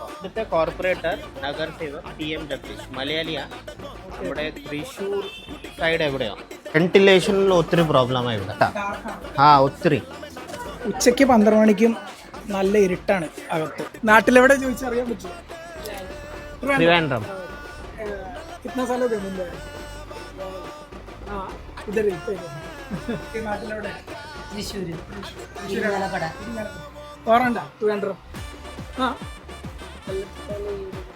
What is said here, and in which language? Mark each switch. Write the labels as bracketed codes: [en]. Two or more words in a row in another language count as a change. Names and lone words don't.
[ml] ഇവിടുത്തെ കോർപ്പറേറ്റർ [hi] नगर सेवक [ml] PM ജഗദീഷ് മലയാളിയാ. നമ്മുടെ തൃശ്ശൂർ സൈഡ് എവിടെയോ വെന്റിലേഷനിൽ ഒത്തിരി പ്രോബ്ലമാണ് ഇവിടെ. ഒത്തിരി. ഉച്ചയ്ക്ക് 12 മണിക്കും നല്ല ഇരുട്ടാണ് അകത്ത്. നാട്ടിലെവിടെ ചോദിച്ചറിയാൻ പറ്റും? ട്രിവാൻഡ്രം. [hi] कितना साल हो गए मुंबई? हाँ इधर ही के [ml] നാട്ടിലെവിടെ? തൃശ്ശൂര്. ഓറണ്ട 200.